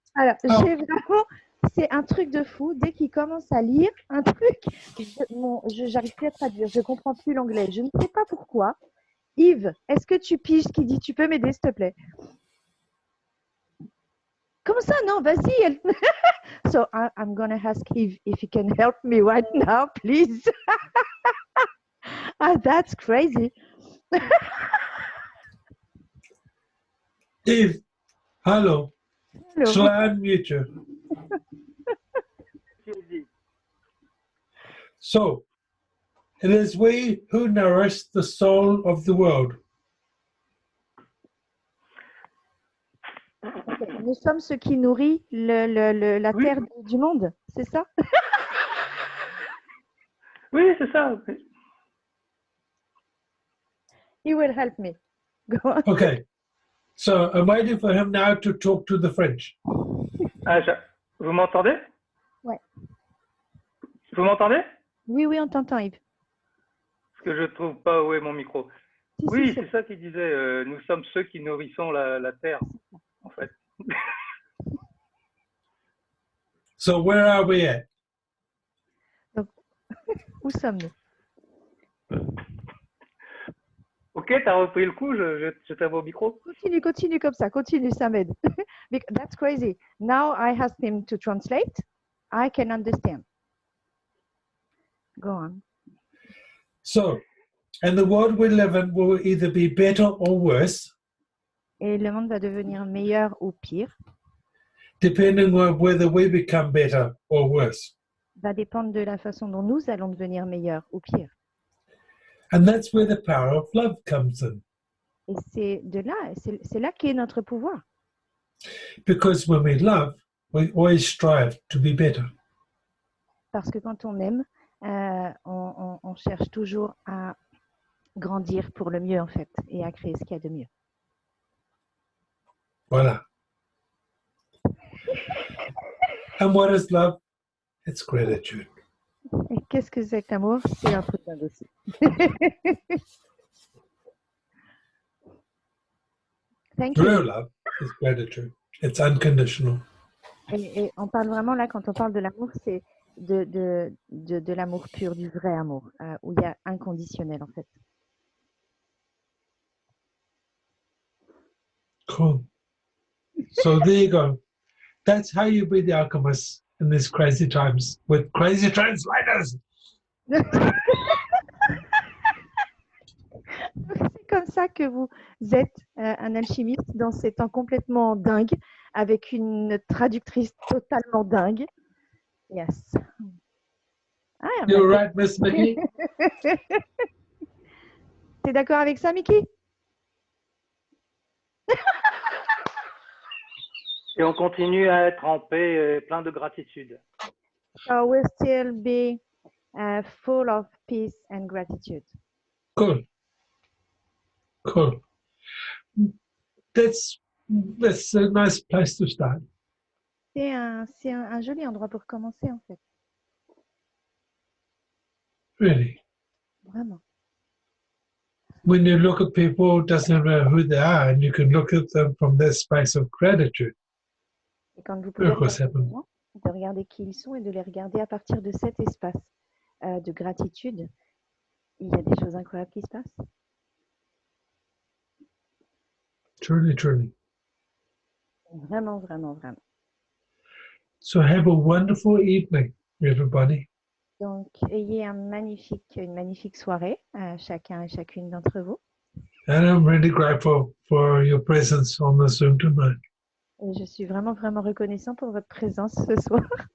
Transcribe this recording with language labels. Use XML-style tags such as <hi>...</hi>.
<fr>Alors, j'ai vraiment, c'est un truc de fou. Dès qu'il commence à lire un truc, j'arrive plus à traduire. Je comprends plus l'anglais. Je ne sais pas pourquoi. Yves, est-ce que tu piges ce qu'il dit? Tu peux m'aider, s'il te plaît? Comment ça? Non, vas-y.</fr> <en>So, I'm gonna ask Yves if he can help me right now, please. That's crazy. Yves, hello. Hello. Shall I unmute you? So, it is we who nourish the soul of the world.</en> <fr>Nous sommes ceux qui nourrissent la terre du monde, c'est ça? Oui, c'est ça.</fr> <en>He will help me. Go on. Okay. So, I'm waiting for him now to talk to the French.</en> <fr>Vous m'entendez? Ouais. Vous m'entendez? Oui, on t'entend, Yves. Parce que je ne trouve pas où est mon micro. Si, Oui, si, c'est ça qu'il disait. Nous sommes ceux qui nourrissons la terre, en fait.</fr> <en>So where are we at?</en> <fr>Où sommes-nous? Ok, t'as repris le coup, je t'avoue au micro. Continue comme ça, continue, ça m'aide.</fr> <en>That's crazy. Now I asked him to translate. I can understand. Go on. So, and the world we live in will either be better or worse,</en> <fr>Et le monde va devenir meilleur ou pire.</fr> <en>depending on whether we become better or worse.</en> <fr>Va dépendre de la façon dont nous allons devenir meilleurs ou pires.</fr> <en>And that's where the power of love comes in.</en> <fr>Et c'est là qu'est notre pouvoir.</fr> <en>Because when we love, we always strive to be better.</en> <fr>Parce que quand on aime, on cherche toujours à grandir pour le mieux, en fait, et à créer ce qu'il y a de mieux. Voila.</fr> <en>And what is love? It's gratitude.</en> <fr>Et qu'est-ce que c'est que l'amour? C'est un peu dingue aussi.</fr> <en>Thank you. Real love is gratitude. It's unconditional.</en> <fr>Et on parle vraiment là, quand on parle de l'amour, c'est de l'amour pur, du vrai amour, où il y a inconditionnel en fait.</fr> <en>Cool. So there you go. That's how you be the alchemist in these crazy times with crazy translators.</en> <fr>C'est comme ça que vous êtes un alchimiste dans ces temps complètement dingue, avec une traductrice totalement dingue.</fr> <en>Yes. Ah, You're right, Miss Mickey.</en> <fr>T'es d'accord avec ça, Mickey? Et on continue à être en paix, plein de gratitude.</fr> <en>So we'll still be full of peace and gratitude. Cool. Cool. That's a nice place to start.</en> <fr>C'est un joli endroit pour commencer, en fait.</fr> <en>Really.</en> <fr>Vraiment.</fr> <en>When you look at people, it doesn't matter who they are, and you can look at them from that space of gratitude.</en> <fr>Et quand vous pouvez</fr> <en>Miracles</en> <fr>regarder les</fr> <en>happen.</en> <fr>gens, de regarder qui ils sont et de les regarder à partir de cet espace de gratitude, il y a des choses incroyables qui se passent.</fr> <en>Truly, truly.</en> <fr>Vraiment, vraiment, vraiment.</fr> <en>So have a wonderful evening, everybody.</en> <fr>Donc, ayez une magnifique soirée, chacun et chacune d'entre vous.</fr> <en>And I'm really grateful for your presence on the Zoom tonight.</en> <fr>Et je suis vraiment, vraiment reconnaissant pour votre présence ce soir.</fr>